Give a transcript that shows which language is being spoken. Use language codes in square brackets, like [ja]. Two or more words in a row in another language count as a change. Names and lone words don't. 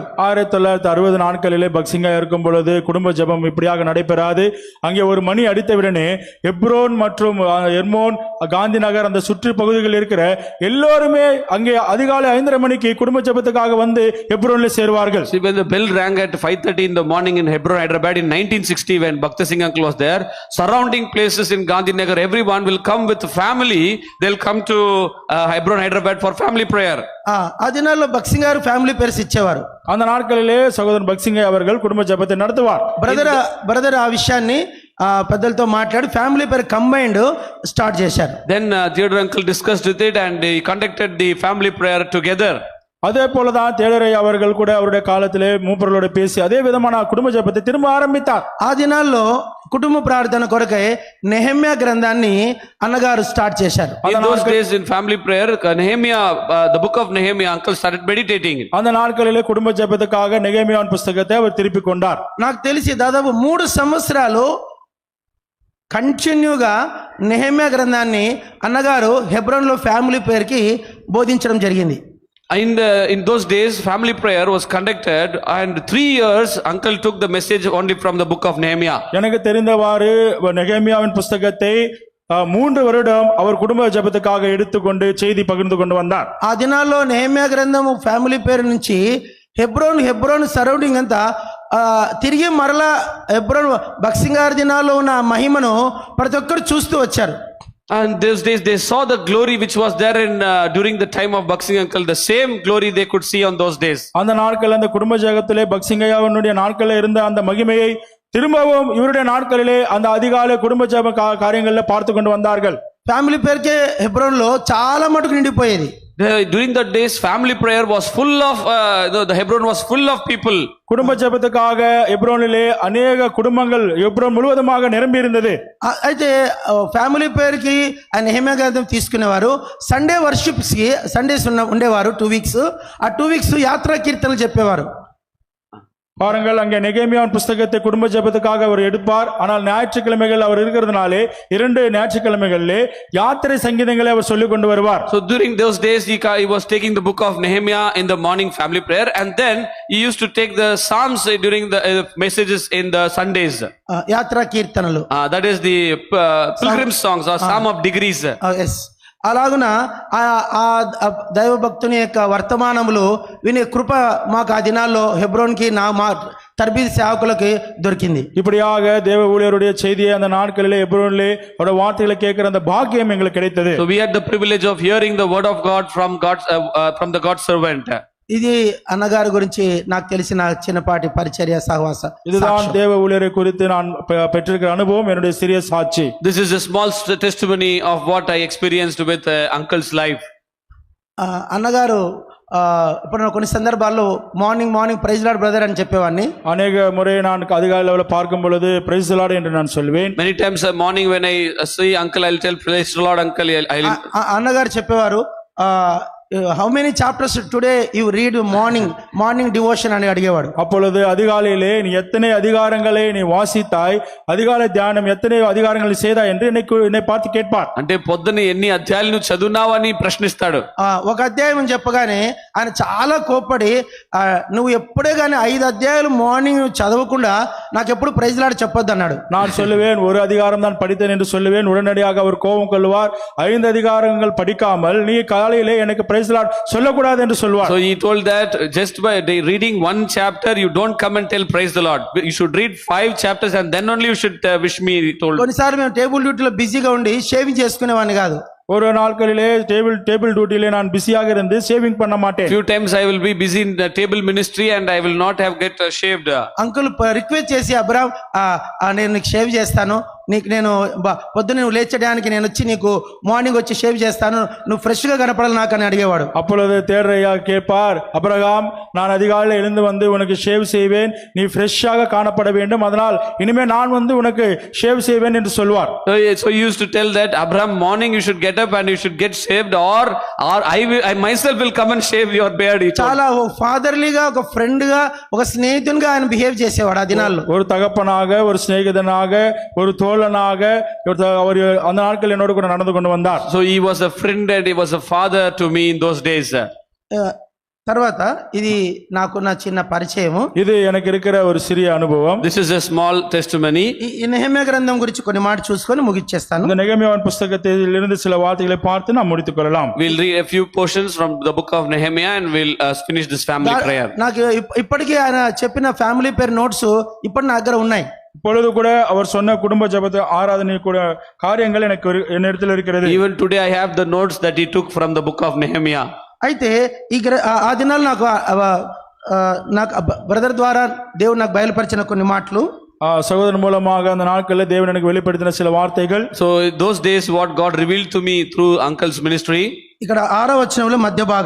[ta] 1960 நாட்களிலே பக்சிங்கா இருக்கும் பொழுது குடும்ப ஜெபம் இப்படியாக நடைபெறாது. அங்கே ஒரு மணி அடித்தவுடனே ஹெப்ரோன் மற்றும் எர்மோன், காந்தி நகர், அந்த சுற்று பகுதிகளில் இருக்கிற எல்லோருமே அங்கே அதிகாலை 5:30 மணிக்கு குடும்ப ஜெபத்துக்காக வந்து ஹெப்ரோனில் சேருவார்கள். [en] See, when the bell rang at 5:30 in the morning in Hebron, Hyderabad in 1960, when Bhakta Singh uncle was there, surrounding places in Gandhi Nagar, everyone will come with family. They'll come to Hebron, Hyderabad for family prayer. [te] ఆ దినాల్లో బక్సింగ్ గారు [en] family prayers [te] ఇచ్చేవారు. [ta] அந்த நாட்களிலே சகோதரன் பக்சிங்கை அவர்கள் குடும்ப ஜெபத்தை நடத்துவார். [te] బ్రదర్ ఆ విషయాన్ని పెద్దలతో మాట్లాడి [en] family prayer combined start [te] చేశారు. [en] Then Theodore uncle discussed with it and he conducted the family prayer together. [ta] அதே போலதான் தேடரை அவர்கள் கூட அவருடைய காலத்திலே மூப்பர்களோட பேசி அதே விதமான குடும்ப ஜெபத்தை திரும்ப ஆரம்பித்தார். [te] ఆ దినాల్లో కుటుంబ ప్రార్థన కొరకై నెహెమ్యా గ్రంథాన్ని అన్నగారు స్టార్ట్ చేశారు. [en] In those days in family prayer, Nehemiah, the book of Nehemiah, uncle started meditating. [ta] அந்த நாட்களிலே குடும்ப ஜெபத்துக்காக நெகேமியாவின் புத்தகத்தை அவர் திருப்பி கொண்டார். [te] నాకు తెలిసి దాదాపు 3 సంవత్సరాలు కంటిన్యూగా నెహెమ్యా గ్రంథాన్ని అన్నగారు హెబ్రోన్లో [en] family prayerకి [te] బోధించడం జరిగింది. [en] In those days, family prayer was conducted, and 3 years, uncle took the message only from the book of Nehemiah. [ta] எனக்கு தெரிந்தவாறு நெகேமியாவின் புஸ்தகத்தை 3 வருடம் அவர் குடும்ப ஜெபத்துக்காக எடுத்துக்கொண்டு செய்தி பகிர்ந்து கொண்டு வந்தார். [te] ఆ దినాల్లో నెహెమ్యా గ్రంథము [en] family prayer [te] నుంచి హెబ్రోన్ సరౌండింగ్ అంతా తిరిగి మరలా హెబ్రోన్ బక్సింగార్ దినాల్లో ఉన్న మహిమను ప్రతి ఒక్కరు చూస్తూ వచ్చారు. [en] And those days they saw the glory which was there in during the time of Baksing uncle, the same glory they could see on those days. [ta] அந்த நாட்கள் அந்த குடும்ப ஜெபத்திலே பக்சிங்கையாவினுடைய நாட்களில் இருந்த அந்த மகிமையை திரும்பவும் இவருடைய நாட்களிலே அந்த அதிகாலை குடும்ப ஜெப காரியங்களில் பார்த்து கொண்டு வந்தார்கள். [en] family prayerకే [te] హెబ్రోన్లో చాలా మటుకు నిండిపోయేది. [en] During that days, family prayer was full of the Hebron was full of people. [ta] குடும்ப ஜெபத்துக்காக எப்ரோனிலே அநேக குடும்பங்கள் எப்ரோன் முழுவதுமாக நிரம்பி இருந்தது. [te] అయితే [en] family prayerకి [te] ఆ నెహెమ్యా గ్రంథం తీసుకునేవారు. [en] Sunday worships [te] కి సండేస్ ఉండేవారు 2 వీక్స్. ఆ 2 వీక్స్ యాత్రా కీర్తనలు చెప్పేవారు. [ta] பாருங்கள், அங்கே நெகேமியாவின் புஸ்தகத்தை குடும்ப ஜெபத்துக்காக அவர் எடுப்பார். ஆனால் ஞாயிற்றுக்கிழமைகள் அவர் இருக்கிறதுனாலே 2 ஞாயிற்றுக்கிழமைகளிலே யாத்திரை சங்கீதங்களை அவர் சொல்லிக் கொண்டு வருவார். [en] So during those days he was taking the book of Nehemiah in the morning family prayer, and then he used to take the psalms during the messages in the Sundays. [te] యాత్రా కీర్తనలు, [en] that is the pilgrim songs or psalm of degrees. [te] ఎస్, అలాగున ఆ దైవ భక్తుని యొక్క వర్తమానములు వినే కృప మాకు ఆ దినాల్లో హెబ్రోన్కి మా తర్బీద్ సేవకులకి దొరికింది. [ta] இப்படியாக தேவ ஊழியருடைய செய்தியை அந்த நாட்களிலே எப்ரோனிலே அவருடைய வார்த்தைகளை கேட்கிற அந்த பாக்கியம் எங்களுக்கு கிடைத்தது. [en] So we had the privilege of hearing the word of God from the God's servant. [te] ఇది అన్నగారి గురించి నాకు తెలిసిన చిన్నపాటి పరిచర్య సహవాస. [ta] இதுதான் தேவ ஊழியரை குறித்து நான் பெற்றிருக்கிற அனுபவம், என்னுடைய சிறிய சாட்சி. [en] This is a small testimony of what I experienced with uncle's life. [te] అన్నగారు ఇప్పుడు కొన్ని సందర్భాల్లో [en] morning praise Lord brother [te] అని చెప్పేవాడిని. [ta] அநேக முறை நான் அதிகாலையில் பார்க்கும் பொழுது [en] praise the Lord [ta] என்று நான் சொல்வேன். [en] Many times morning when I see uncle, I'll tell praise the Lord uncle. [te] అన్నగారు చెప్పేవారు, [en] how many chapters today you read morning devotion [te] అని అడిగేవాడు. [ta] அப்பொழுது அதிகாலையிலே நீ எத்தனை அதிகாரங்களை நீ வாசித்தாய், அதிகாலை தியானம் எத்தனை அதிகாரங்களை செய்தாய் என்று என்னை பார்த்து கேட்பார். [te] అంటే పొద్దున ఎన్ని అధ్యాయాలు నువ్వు చదువునావని ప్రశ్నిస్తాడు. ఒక అధ్యాయం చెప్పగానే ఆయన చాలా కోప్పడి, నువ్వు ఎప్పుడే కానీ 5 అధ్యాయాలు మార్నింగ్ చదవకుండా నాకు ఎప్పుడు [en] praise Lord [te] చెప్పొద్దు అన్నాడు. [ta] நான் சொல்லுவேன், ஒரு அதிகாரம் தான் படித்தேன் என்று சொல்லுவேன். உடனடியாக அவர் கோபம் கொள்வார். 5 அதிகாரங்கள் படிக்காமல் நீ காலையிலே எனக்கு [en] praise the Lord [ta] சொல்லக்கூடாது என்று சொல்வார். [en] So he told that just by reading 1 chapter you don't come and tell praise the Lord. You should read 5 chapters and then only you should wish me, he told. [te] కొన్నిసార్లు మేము [en] table dutyలో [te] బిజీగా ఉండి షేవింగ్ చేసుకునేవాడిని కాదు. [ta] ஒரு நாட்களிலே [en] table dutyலே [ta] நான் பிஸியாக இருந்து சேவிங் பண்ண மாட்டேன். [en] Few times I will be busy in the table ministry and I will not have get shaved. uncle request [te] చేసి, అబ్రామ్ నేను నీకు షేవ్ చేస్తాను, నేను పొద్దున్న నువ్వు లేచడానికి నేను వచ్చి నీకు మార్నింగ్ వచ్చి షేవ్ చేస్తాను, నువ్వు ఫ్రెష్ గా కనపడాలి నాకు అని అడిగేవాడు. [ta] அப்பொழுது தேர்ரையா கேட்பார், அபிரகாம் நான் அதிகாலையில் எழுந்து வந்து உனக்கு ஷேவ் செய்வேன், நீ ஃப்ரெஷ்ஷாக காணப்பட வேண்டும், அதனால் இனிமே நான் வந்து உனக்கு ஷேவ் செய்வேன் என்று சொல்வார். [en] So he used to tell that Abraham, morning you should get up and you should get shaved, or I myself will come and shave your beard. [te] చాలా ఫాదర్లీగా, ఒక ఫ్రెండ్ గా, ఒక స్నేహితునిగా ఆయన బిహేవ్ చేసేవాడు ఆ దినాల్లో. [ta] ஒரு தகப்பனாக, ஒரு சிநேகிதனாக, ஒரு தோழனாக அவர் அந்த நாட்கள் என்னோடு கூட நடந்து கொண்டு வந்தார். [en] So he was a friend and he was a father to me in those days. [te] తర్వాత ఇది నాకు నా చిన్న పరిచయము. [ta] இது எனக்கு இருக்கிற ஒரு சிறிய அனுபவம். [en] This is a small testimony. [te] ఈ నెహెమ్యా గ్రంథం గురించి కొన్ని మాట చూసుకొని ముగిచ్చేస్తాను. [ta] இந்த நெகேமியாவின் புத்தகத்தில் இருந்து சில வார்த்தைகளை பார்த்து நாம் முடித்துக் கொள்ளலாம். [en] We'll read a few portions from the book of Nehemiah and we'll finish this family prayer. [te] నాకు ఇప్పటికీ ఆయన చెప్పిన [en] family prayer notes [te] ఇప్పుడు నా దగ్గర ఉన్నాయి. [ta] இப்பொழுது கூட அவர் சொன்ன குடும்ப ஜெபத்தை ஆராதனை கூட காரியங்கள் எனக்கு என்னிடத்தில் இருக்கிறது. [en] Even today I have the notes that he took from the book of Nehemiah. [te] అయితే ఆ దినాలు నాకు బ్రదర్ ద్వారా దేవుడు నాకు బయలుపరిచిన కొన్ని మాటలు, [ta] சகோதரன் மூலமாக அந்த நாட்களில் தேவன் எனக்கு வெளிப்படுத்தின சில வார்த்தைகள். [en] So those days what God revealed to me through uncle's ministry. [te] ఇక్కడ 6వ వచనంలో మధ్య భాగం,